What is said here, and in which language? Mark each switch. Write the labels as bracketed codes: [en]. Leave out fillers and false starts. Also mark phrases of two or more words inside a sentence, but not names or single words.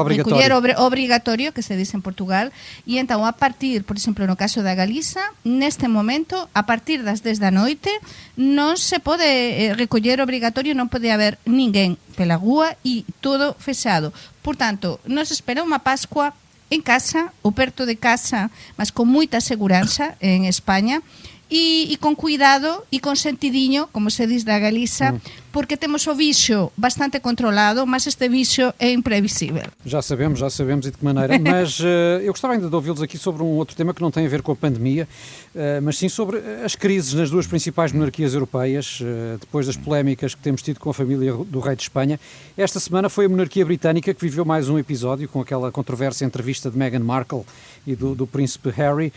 [gl] obrigatorio, que se dice en Portugal, e entón a partir, por exemplo, no caso da Galiza, neste momento, a partir das 10 da noite, non se pode recoller obrigatorio, non pode haber ninguén pela rúa e todo fechado. Por tanto, nos espera unha Pascua en casa, ou perto de casa, mas con moita seguranza en España, e con cuidado e con sentidiño, como se diz da Galiza, porque temos o vixo bastante controlado, mas este vixo é imprevisível. [pt] Já sabemos e de que maneira, mas eu gostava ainda de ouvi-los aqui sobre um outro tema que não tem a ver com a pandemia, mas sim sobre as crises nas duas principais monarquias europeias, depois das polémicas que temos tido com a família do rei de Espanha. Esta semana foi a monarquia britânica que viveu mais um episódio com aquela controvérsia entrevista de Meghan Markle e do príncipe Harry.